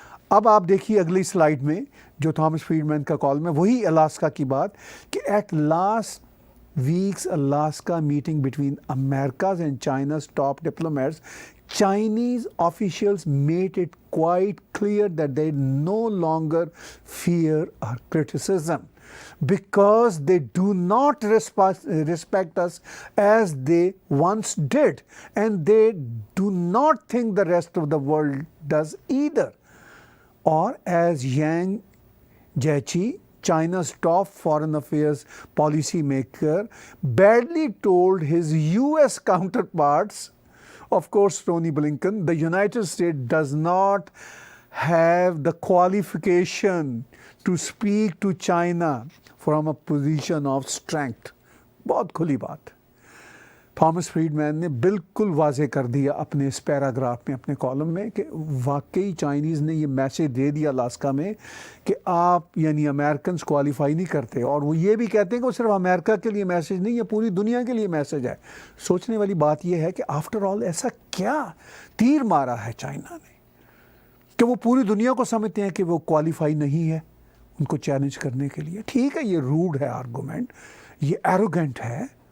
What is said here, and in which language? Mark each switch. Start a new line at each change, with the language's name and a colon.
Urdu: اب آپ دیکھیے اگلی سلائیڈ میں جو تھامس فریڈ مین کا کالم ہے، وہی الاسکا کی بات کہ
English: At last week's Alaska meeting between America's and China's top diplomats, Chinese officials made it quite clear that they no longer fear our criticism because they do not respect us as they once did, and they do not think the rest of the world does either. Or as Yang Jiechi, China's top foreign affairs policy maker, badly told his US counterparts, of course Tony Blinken, the United States does not have the qualification to speak to China from a position of strength.
Urdu: بہت کھلی بات۔ Thomas Fred مین نے بالکل واضح کر دیا اپنے اس paragraph میں، اپنے کالم میں، کہ واقعی چائنیز نے یہ میسج دے دیا الاسکا میں کہ آپ یعنی امریکنز کوالیفائی نہیں کرتے، اور وہ یہ بھی کہتے ہیں کہ وہ صرف امریکہ کے لیے میسج نہیں، یہ پوری دنیا کے لیے میسج ہے۔ سوچنے والی بات یہ ہے کہ آفٹر آل ایسا کیا تیر مارا ہے چائنا نے کہ وہ پوری دنیا کو سمجھتے ہیں کہ وہ کوالیفائی نہیں ہے ان کو چیلنج کرنے کے لیے۔ ٹھیک ہے، یہ روڈ ہے آرگومنٹ، یہ ایروگنٹ ہے،